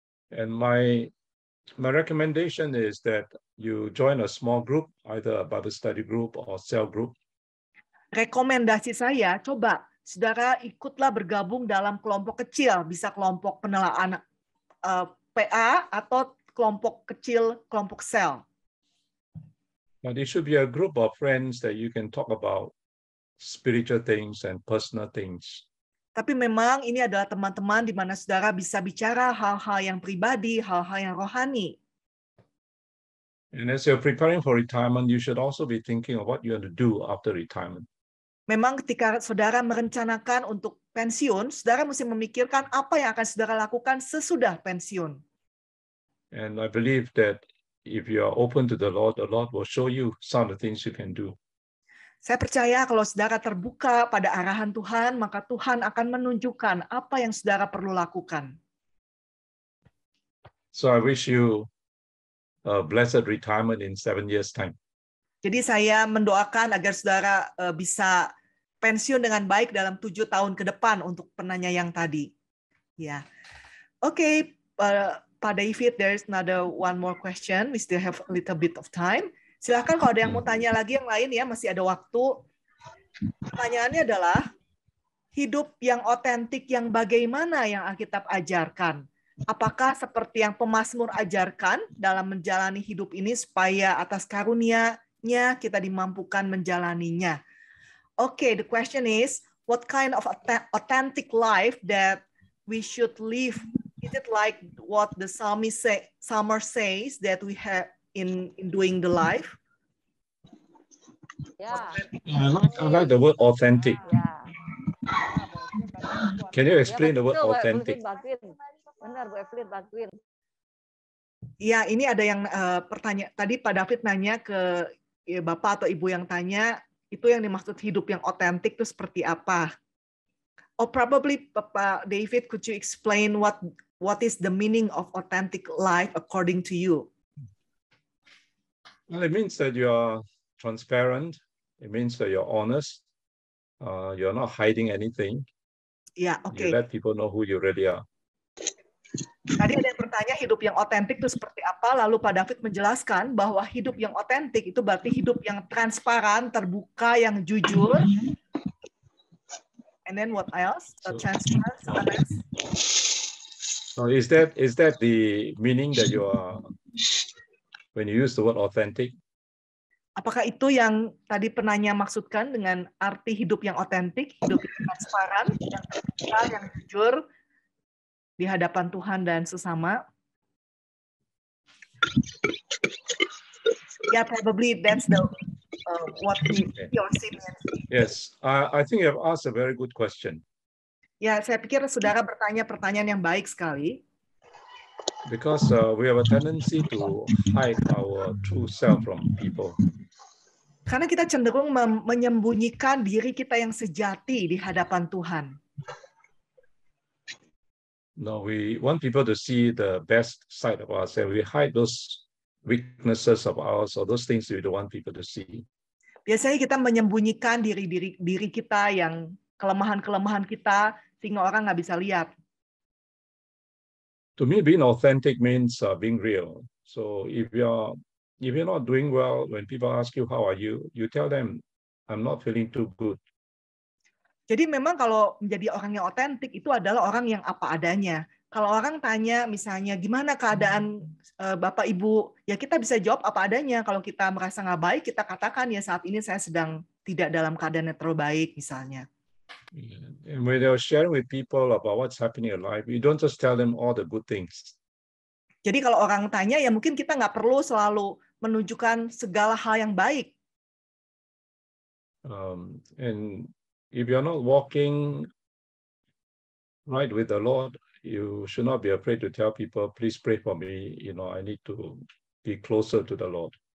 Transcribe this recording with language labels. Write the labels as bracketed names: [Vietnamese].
[English] And my recommendation is that you join a small group, either a Bible study group or cell group. [Indonesian] Rekomendasi saya, coba saudara ikutlah bergabung dalam kelompok kecil, bisa kelompok penelaan PA atau kelompok kecil, kelompok sel. [English] But it should be a group of friends that you can talk about spiritual things and personal things. [Indonesian] Tapi memang ini adalah teman-teman di mana saudara bisa bicara hal-hal yang pribadi, hal-hal yang rohani. [English] And as you're preparing for retirement, you should also be thinking of what you want to do after retirement. [Indonesian] Memang ketika saudara merencanakan untuk pensiun, saudara mesti memikirkan apa yang akan saudara lakukan sesudah pensiun. [English] And I believe that if you are open to the Lord will show you some of the things you can do. [Indonesian] Saya percaya kalau saudara terbuka pada arahan Tuhan, maka Tuhan akan menunjukkan apa yang saudara perlu lakukan. [English] So I wish you a blessed retirement in 7 years' time. [Indonesian] Jadi saya mendoakan agar saudara bisa pensiun dengan baik dalam 7 tahun ke depan untuk penanya yang tadi. Ya, oke, [English] Pak David, there's one more question. We still have a little bit of time. [Indonesian] Silahkan kalau ada yang mau tanya lagi yang lain ya, masih ada waktu. Pertanyaannya adalah, hidup yang otentik yang bagaimana yang Alkitab ajarkan? Apakah seperti yang pemazmur ajarkan dalam menjalani hidup ini supaya atas karunia-Nya kita dimampukan menjalaninya? [English] Okay, the question is, what kind of authentic life that we should live? Is it like what the psalmist says that we have in doing the life? Yeah. I like the word authentic. Yeah. Can you explain the word [Indonesian] Betul, [English] authentic? [Indonesian] Benar, Bu Evelyn bantuin. Ya, ini ada yang tadi Pak David nanya ke Bapak atau Ibu yang tanya, itu yang dimaksud hidup yang otentik itu seperti apa? [English] Or probably Pak David, could you explain what is the meaning of authentic life according to you? Well, it means that you are transparent. It means that you're honest. You're not hiding anything. [Indonesian] Ya, [English] You [Indonesian] oke. [English] let people know who you really are. [Indonesian] Tadi ada yang bertanya hidup yang otentik itu seperti apa, lalu Pak David menjelaskan bahwa hidup yang otentik itu berarti hidup yang transparan, terbuka, yang jujur. [English] And then what else? Transparent, honest. So is that the meaning that you are when you use the word authentic? [Indonesian] Apakah itu yang tadi penanya maksudkan dengan arti hidup yang otentik, hidup yang transparan, yang terbuka, yang jujur di hadapan Tuhan dan sesama? [English] Yeah, probably that's the what he or she meant. Yes, I think you have asked a very good question. [Indonesian] Ya, saya pikir saudara bertanya pertanyaan yang baik sekali. [English] Because we have a tendency to hide our true self from people. [Indonesian] Karena kita cenderung menyembunyikan diri kita yang sejati di hadapan Tuhan. [English] No, we want people to see the best side of us, and we hide those weaknesses of ours or those things we don't want people to see. [Indonesian] Biasanya kita menyembunyikan diri kita yang kelemahan-kelemahan kita sehingga orang nggak bisa lihat. [English] To me, being authentic means being real. So if you're not doing well, when people ask you how are you, you tell them, I'm not feeling too good. [Indonesian] Jadi memang kalau menjadi orang yang otentik itu adalah orang yang apa adanya. Kalau orang tanya misalnya gimana keadaan Bapak Ibu, ya kita bisa jawab apa adanya. Kalau kita merasa nggak baik, kita katakan ya saat ini saya sedang tidak dalam keadaan yang terlalu baik misalnya. [English] And when you're sharing with people about what's happening in life, you don't just tell them all the good things. [Indonesian] Jadi kalau orang tanya, ya mungkin kita nggak perlu selalu menunjukkan segala hal yang baik. [English] And if you're not walking right with the Lord, you should not be afraid to tell people, please pray for me. You know, I need to be closer to the Lord.